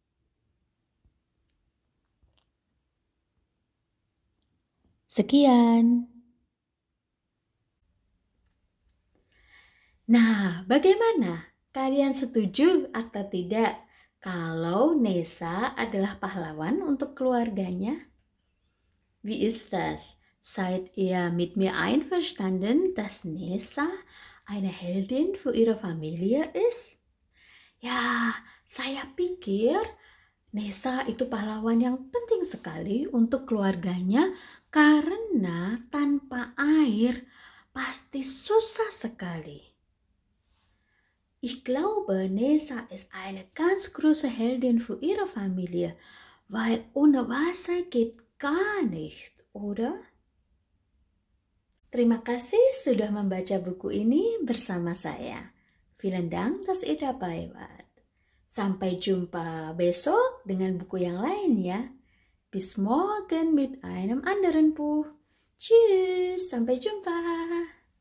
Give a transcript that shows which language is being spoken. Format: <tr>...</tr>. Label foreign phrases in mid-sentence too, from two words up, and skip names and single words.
<id>Sekian. Nah, bagaimana? Kalian setuju atau tidak kalau Nesa adalah pahlawan untuk keluarganya?</id> <de>Wie ist das? Seid ihr mit mir einverstanden, dass Nesa eine Heldin für ihre Familie ist?</de> <id>Ya, saya pikir Nessa itu pahlawan yang penting sekali untuk keluarganya karena tanpa air pasti susah sekali.</id> <de>Ich glaube, Nessa ist eine ganz große Heldin für ihre Familie, weil ohne Wasser geht gar nicht, oder?</de> <id>Terima kasih sudah membaca buku ini bersama saya.</id> <de>Vielen Dank, dass ihr dabei wart.</de> <id>Sampai jumpa besok dengan buku yang lain ya.</id> <de>Bis morgen mit einem anderen Buch. Tschüss,</de> <id>sampai jumpa.</id>